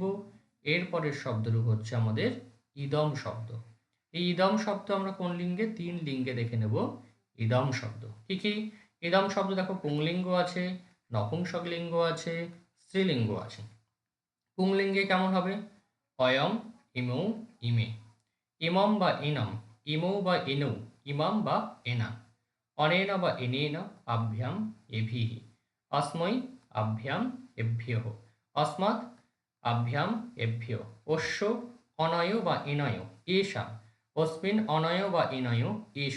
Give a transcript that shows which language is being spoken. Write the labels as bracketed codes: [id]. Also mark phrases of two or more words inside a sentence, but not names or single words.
[bn] এরপরের শব্দরূপ হচ্ছে আমাদের ইদম শব্দ। এই ইদম শব্দ আমরা কোন লিঙ্গে? তিন লিঙ্গে দেখে নেব ইদম শব্দ। কি কি ইদম শব্দ? দেখো পুংলিঙ্গ আছে, নপুংসকলিঙ্গ আছে, স্ত্রীলিঙ্গ আছে। পুংলিঙ্গে কেমন হবে? [sa] অয়ম ইমৌ ইমে, ইমম বা ইনম, ইমৌ বা ইনৌ, ইমাম বা এনা, অনেন বা এনেন আভ্যাম এভিঃ, অস্मै আভ্যাম এভ্যঃ, অস্মাৎ আভ্যাম এভ্যঃ, অস্য অনয় বা ইনয় এষাম, অস্মিন অনয় বা ইনয় এষু।